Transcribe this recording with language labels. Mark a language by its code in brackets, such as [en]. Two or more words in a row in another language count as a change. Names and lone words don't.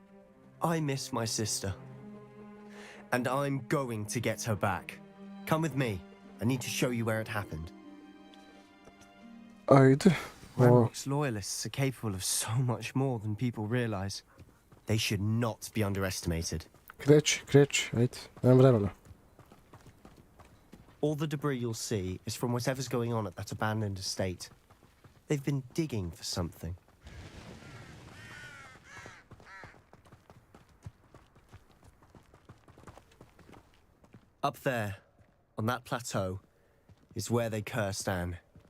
[en] I miss my sister. And I'm going to get her back. Come with me. I need to show you where it happened. [hr] Ajde. [en] Ranrock's loyalists are capable of so much more than people realize. They should not be underestimated. [hr] Kreći, ajde. Nemam vremena. [en] All the debris you'll see is from whatever's going on at that abandoned estate. They've been digging for something. Up there, on that plateau, is where they cursed Anne.